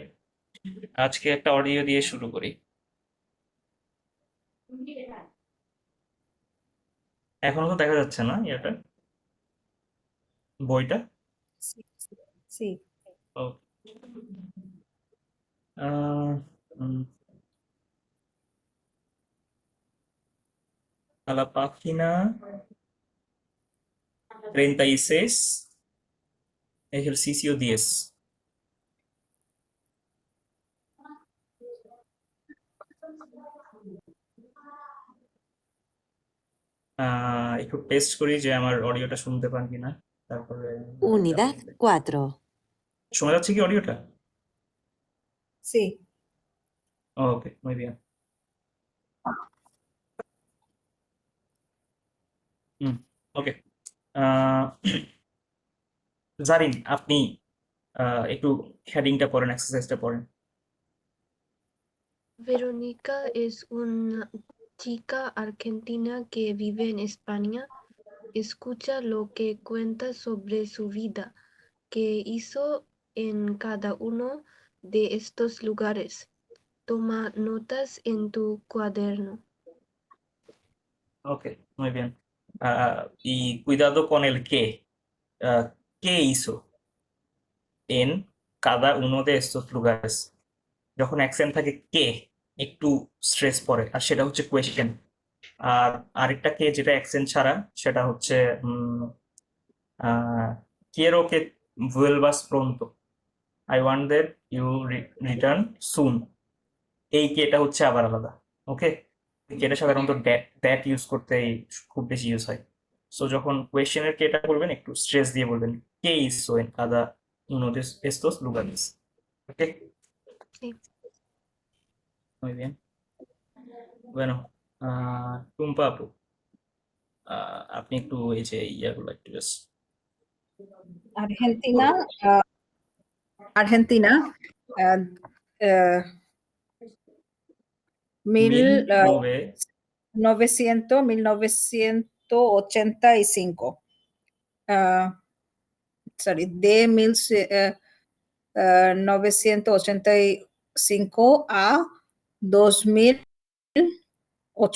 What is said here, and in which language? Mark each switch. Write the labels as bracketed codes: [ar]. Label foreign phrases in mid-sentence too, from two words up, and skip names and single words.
[bn] আজকে একটা অডিও দিয়ে শুরু করি। এখনো তো দেখা যাচ্ছে না ইয়াটা, বইটা। [es] Sí, sí. ও, আহ, উম, a la página 36, ejercicio 10. [bn] একটু টেস্ট করি যে আমার অডিওটা শুনতে পান কিনা, তারপরে [es] Unidad 4. [bn] শোনা যাচ্ছে কি অডিওটা? [es] Sí. [bn] ওকে, [es] muy bien. [bn] ওকে, জারিন, আপনি একটু হেডিংটা পড়েন, এক্সারসাইজটা পড়েন। [es] Verónica es una chica argentina que vive en España. Escucha lo que cuenta sobre su vida, que hizo en cada uno de estos lugares. Toma notas en tu cuaderno. Ok, muy bien. Y cuidado con el qué. ¿Qué hizo en cada uno de estos lugares? [bn] যখন অ্যাকসেন্ট থাকে কে, একটু স্ট্রেস পড়ে, আর সেটা হচ্ছে কোয়েশ্চেন। আর আরেকটা কে যেটা অ্যাকসেন্ট ছাড়া, সেটা হচ্ছে [es] quiero que vuelvas pronto. [en] I want that you return soon. [bn] এই কেটা হচ্ছে আবার আলাদা। ওকে, কেটা সাধারণত [en] that use [bn] করতে খুব বেশি ইউজ হয়। সো যখন কোয়েশ্চেনের কেটা বলবেন একটু স্ট্রেস দিয়ে বলবেন, কে [es] hizo en cada uno de estos lugares. [bn] ওকে, [es] Sí. muy bien. Bueno, [bn] টুম্পা আপু, আপনি একটু এই যে ইয়াগুলো একটু জাস্ট [es] Argentina, Argentina, uh, uh, mil, uh, 1985. Sorry, de 1985 a 2008.